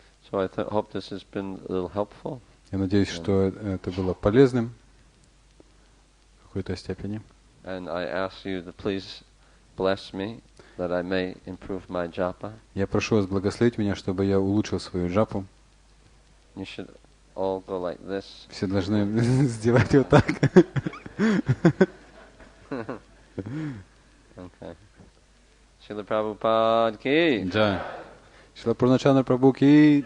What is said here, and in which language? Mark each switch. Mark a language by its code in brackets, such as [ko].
[en] So I hope this has been a little helpful. [ru] Я надеюсь, что это было полезным в какой-то степени. [en] And I ask you to please bless me that I may improve my japa. [ru] Я прошу вас благословить меня, чтобы я улучшил свою джапу. [en] You should all go like this. [ru] Все должны сделать вот так. [en] Okay. Srila Prabhupada ki. [sa] Джай. Шрила Пурначандра Прабху ки.